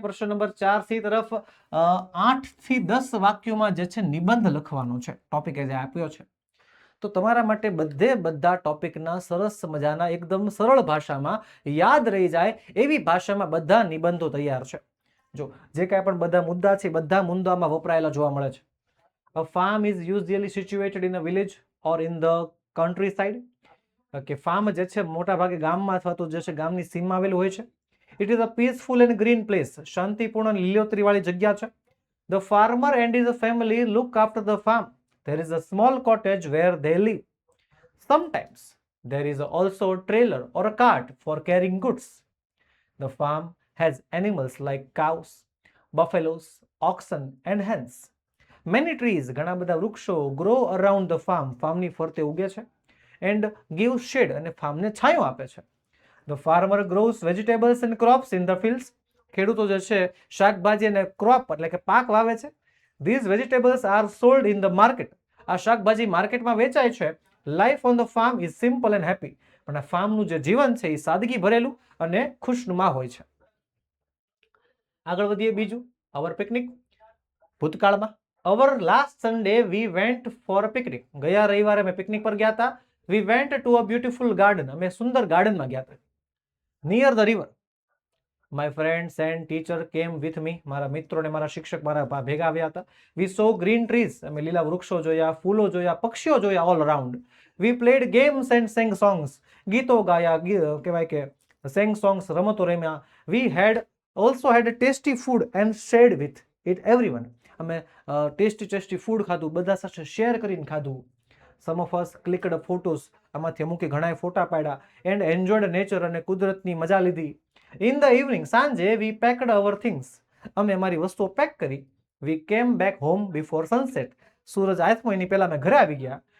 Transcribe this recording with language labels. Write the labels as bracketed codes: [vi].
[gu] પ્રશ્ન નંબર 4 થી તરફ 8 થી 10 વાક્યોમાં જે છે નિબંધ લખવાનો છે. ટોપિક જે આપ્યો છે તો તમારા માટે બધા ટોપિકના સરસ મજાના એકદમ સરળ ભાષામાં યાદ રહી જાય એવી ભાષામાં બધા નિબંધો તૈયાર છે. જો જે કાંઈ પણ બધા મુદ્દા છે બધા મુદ્દામાં વપરાયેલા જોવા મળે છે. [en] A farm is usually situated in a village or in the countryside. [gu] કે ફાર્મ જે છે મોટા ભાગે ગામમાં અથવા તો જે છે ગામની સીમમાં આવેલું હોય છે. [en] It is a peaceful and green place. [gu] શાંતિપૂર્ણ લીલોતરી વાળી જગ્યા છે. [en] The farmer and his family look after the farm. There is a small cottage where they live. Sometimes there is also a trailer or a cart for carrying goods. The farm has animals like cows, buffaloes, oxen and hens. Many trees, [gu] ઘણા બધા વૃક્ષો [en] grow around the farm, [gu] ફાર્મની ફરતે ઉગે છે. [en] And give shade, [gu] અને ફાર્મને છાંયો આપે છે. [en] The farmer grows vegetables and crops in the fields. [gu] ખેડૂતો જે છે શાકભાજી અને ક્રોપ એટલે કે પાક વાવે છે. [en] These vegetables are sold in the market. [gu] આ શાકભાજી માર્કેટમાં વેચાય છે. [en] Life on the farm is simple and happy. [gu] પણ આ ફાર્મનું જે જીવન છે એ સાદગી ભરેલું અને ખુશનુમા હોય છે. આગળ વધીએ. બીજું, [en] our picnic. [gu] ભૂતકાળમાં [en] our last Sunday we went for a picnic. [gu] ગયા રવિવારે અમે પિકનિક પર ગયા હતા. [en] We went to a beautiful garden. [gu] અમે સુંદર ગાર્ડનમાં ગયા હતા. [en] Near the river. My friends and teacher came with me. [gu] મારા મિત્રો ને મારા શિક્ષક મારા ભેગા આવ્યા હતા. [en] We saw green trees. [gu] અમે લીલા વૃક્ષો જોયા, ફૂલો જોયા, પક્ષીઓ જોયા [en] all around. We played games and sang songs. [gu] ગીતો ગાયા, કહેવાય કે [en] sang songs, [gu] રમતો રમ્યા. [en] We had also had a tasty food and shared with it everyone. [gu] અમે ટેસ્ટી ફૂડ ખાધું, બધા સાથે શેર કરીને ખાધું. [en] Some of us clicked photos. [gu] આમાંથી અમુકે ઘણા ફોટા પાડ્યા. [en] and enjoyed nature, [gu] અને કુદરતની મજા લીધી. [en] in the evening, [gu] સાંજે [en] We packed our things. [gu] અમે અમારી વસ્તુઓ પેક કરી. [en] We came back home before sunset. [gu] સૂરજ આથમો એની પહેલા અમે ઘરે આવી ગયા.